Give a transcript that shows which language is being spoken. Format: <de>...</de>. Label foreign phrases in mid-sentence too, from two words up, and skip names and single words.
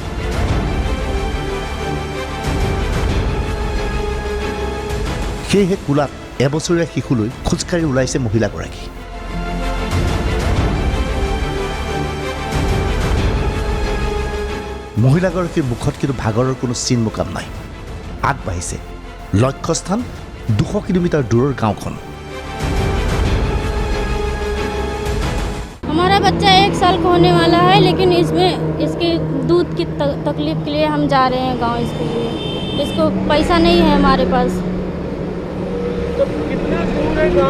<as>সেয়েহে কোলাত এবছৰীয়া শিশুলৈ খোজকাঢ়ি ওলাইছে মহিলাগৰাকী। মহিলাগৰাকীৰ মুখত কিন্তু ভাগৰৰ কোনো চিন মোকাম নাই। আগবাঢ়িছে। লক্ষ্যস্থান 200 কিলোমিটাৰ দূৰৰ গাঁওখন।</as> <hi>हमारा बच्चा 1 साल का होने वाला है, लेकिन इसके दूध की तकलीफ के लिए हम जा रहे हैं गांव। इसके लिए इसको पैसा नहीं है हमारे पास। तो कितना दूर है गांव?</hi>